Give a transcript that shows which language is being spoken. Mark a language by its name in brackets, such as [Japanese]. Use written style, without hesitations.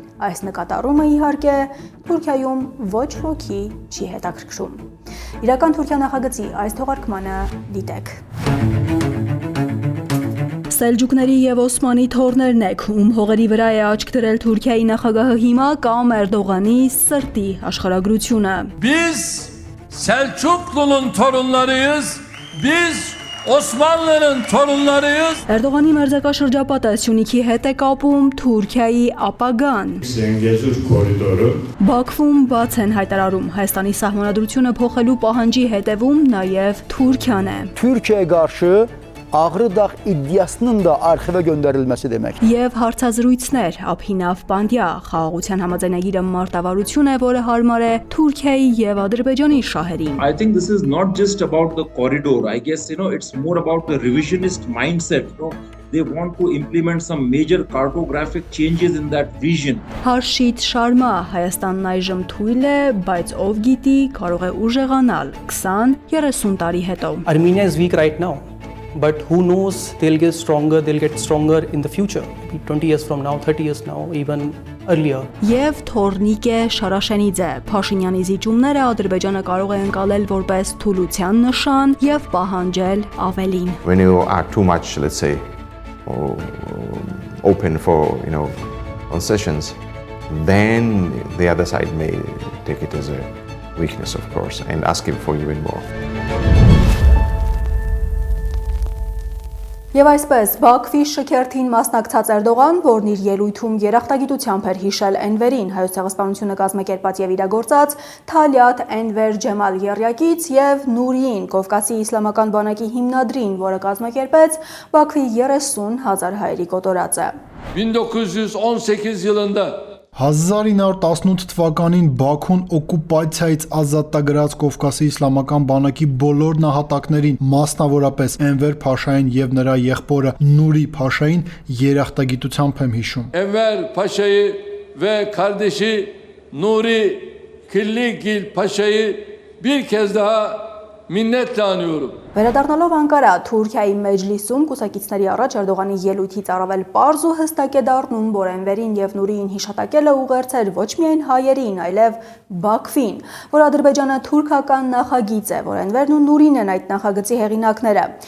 [Armenian] Այս նկատառումը իհարկե Թուրքիայում ոչ ոքի չի հետաքրքրում։ Իրական Թուրքիա նախագծի այս թողարկմանը դիտեք։ Սելջուկների եւ Օսմանի թորներն եք, ում հողերի վրա է աչք դրել Թուրքիայի նախագահը հիմա կամ Էրդողանի սրտի աշխարհագրությունը։ [Turkish] Biz Selçuklu'nun torunlarıyız, biz Osmanlı'nın torunlarıyız. [Armenian] Էրդողանի մերձակաշրջապատը Սյունիքի հետ է կապում Թուրքիայի ապագան։ [Turkish] Zengezur koridoru. [Armenian] Բաքվում բաց են հայտարարում Հայաստանի սահմանադրությունը փոխելու պահանջի հետևում նաև Թուրքիան է։ [Turkish] Türkiye'ye karşı Ağrıdağ iddiasının da arxiva gönderilmesi demek. [Armenian] Եվ հարցազրույցներ Աբհինավ Բանդյա խաղաղության համաձայնագիրը մարտավարություն է, որը հարմար է Թուրքիայի եւ Ադրբեջանի շահերին։ [English] I think this is not just about the corridor. I guess, it's more about the revisionist mindset. They want to implement some major cartographic changes in that vision. [Armenian] Հարշիտ Շարմա Հայաստանն այժմ թույլ է, բայց ով գիտի, կարող է ուժեղանալ 20-30 տարի հետո։ [English] Armenia is weak right now. But who knows, they'll get stronger in the future. Maybe 20 years from now, 30 years now, even earlier. [Armenian] Եվ Թորնիկե Շարաշենիձե Փաշինյանի զիջումները Ադրբեջանը կարող է ընկալել որպես թուլության նշան եւ պահանջել ավելին։ [English] When you are too much, let's say, open for, concessions, then the other side may take it as a weakness, of course, and ask him for even more. [Armenian] Եվ այսպես, Բաքվի շքերթին մասնակցած Էրդողան, որն իր ելույթում երախտագիտությամբ էր հիշել Էնվերին, Հայոց ցեղասպանությունը կազմակերպած եւ իրագործած Թալյատ Էնվեր Ջեմալ Եռյակից եւ Նուրիին, Կովկասի իսլամական բանակի հիմնադրին, որը կազմակերպեց Բաքվի 30,000 հայերի կոտորածը։ [Turkish] 1918 yılında [Armenian] 1918 թվականին Բաքուն օկուպացիայից ազատագրած Կովկասի իսլամական բանակի բոլոր նահատակներին, մասնավորապես Էնվեր Փաշային եւ նրա եղբորը Նուրի Փաշային երախտագիտությամբ եմ հիշում։ [Turkish] Enver Paşa'yı ve kardeşi Nuri Killigil Paşa'yı bir kez daha minnetle anıyorum. [Armenian] Վերադառնալով Անկարա, Թուրքիայի Մեջլիսում կուսակիցների առաջ Էրդողանի ելույթից առավել պարզ ու հստակ է դառնում, որ Էնվերին եւ Նուրիին հիշատակելը ուղերձեր ոչ միայն հայերին, այլև Բաքվին, որ Ադրբեջանը թուրքական նախագիծ է, որ Էնվերն ու Նուրին են այդ նախագծի հեղինակները,